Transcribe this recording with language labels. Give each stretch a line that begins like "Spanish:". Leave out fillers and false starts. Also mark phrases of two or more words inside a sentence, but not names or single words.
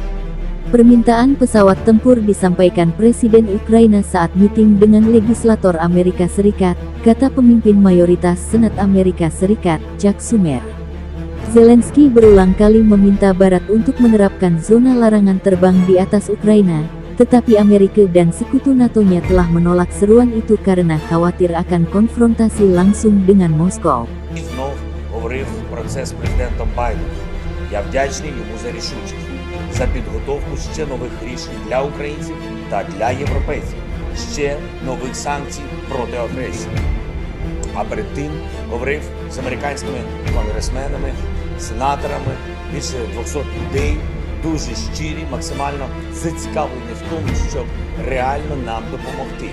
Indonesian: Permintaan pesawat tempur disampaikan Presiden Ukraina saat meeting dengan legislator Amerika Serikat, kata pemimpin mayoritas Senat Amerika Serikat, Chuck Schumer. Zelensky berulang kali meminta Barat untuk menerapkan zona larangan terbang di atas Ukraina, tetapi Amerika dan sekutu NATO-nya telah menolak seruan itu karena khawatir akan konfrontasi langsung dengan Moskow.
Ukrainian: Знов говорив про це з президентом Байденом. Я вдячний йому за рішучість, за підготовку ще нових рішень для українців та для європейців, ще нових санкцій проти агресії. А перед тим говорив з американськими конгресменами, сенаторами, більше 200 людей, дуже щирі, максимально зацікавлені в тому, щоб реально нам допомогти.